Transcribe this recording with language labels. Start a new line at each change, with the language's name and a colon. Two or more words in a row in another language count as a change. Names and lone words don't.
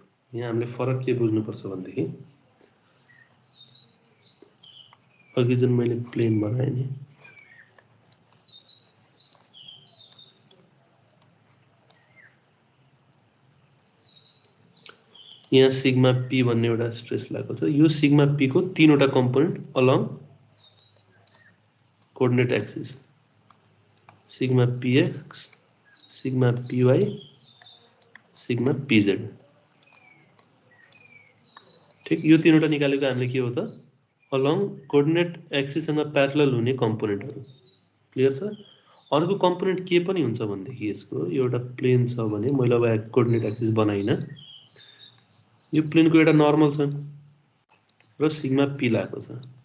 Nepali: यहाँ हामीले फरक के बुझ्नुपर्छ भनेदेखि अघि जुन मैले प्लेन बनाएँ नि, यहाँ
English: sigma p
Nepali: भन्ने एउटा स्ट्रेस लागेको छ, यो
English: sigma p
Nepali: को तीनवटा कम्पोनेन्ट
English: along coordinate axis, sigma px sigma py sigma pz.
Nepali: ठीक, यो तीनवटा निकालेको हामीले के हो त,
English: along coordinate
Nepali: एक्सिससँग प्यारलल हुने कम्पोनेन्टहरु। क्लियर छ? अर्को कम्पोनेन्ट के पनि हुन्छ भनेदेखि यसको एउटा प्लेन छ भने मैले अब
English: coordinate axis
Nepali: बनाइन, यो प्लेनको एउटा नर्मल छ, र
English: sigma p
Nepali: लागेको छ।